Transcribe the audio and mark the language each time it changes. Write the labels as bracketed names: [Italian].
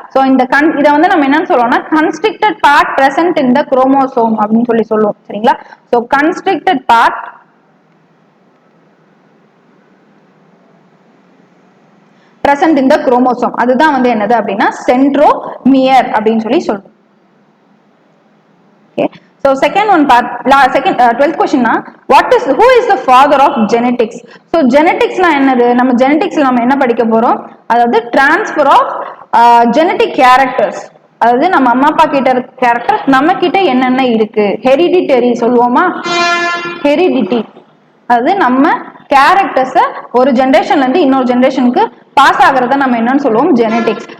[Tamil] So இந்த இதை வந்து நம்ம என்னன்னு சொல்லுவோம்னா constricted part [English] present in the chromosome [Tamil] அப்படின்னு சொல்லி சொல்லுவோம். சரிங்களா? So constricted part [English] present in the chromosome, [Tamil] அதுதான் வந்து என்னது அப்படின்னா சென்ட்ரோமியர் அப்படின்னு சொல்லி சொல்றோம். [English] Okay, so second one part, second 12th question na, who is the father of genetics? [Tamil] So genetics na என்னது? நம்ம genetics நம்ம என்ன படிக்க போறோம்? அதாவது [English] transfer of genetic characters, [Tamil] அதாவது நம்ம அம்மா அப்பா கிட்ட இருக்க கேரக்டர்ஸ் நம்ம கிட்ட என்னென்ன இருக்கு? ஹெரிடிட்டரி சொல்லுவோமா? ஹெரிடிட்டி, அதாவது நம்ம கேரக்டர்ஸை ஒரு ஜெனரேஷன்ல இருந்து இன்னொரு ஜெனரேஷனுக்கு பாஸ் ஆகிறத நம்ம என்னன்னு சொல்லுவோம்? ஜெனடிக்ஸ்.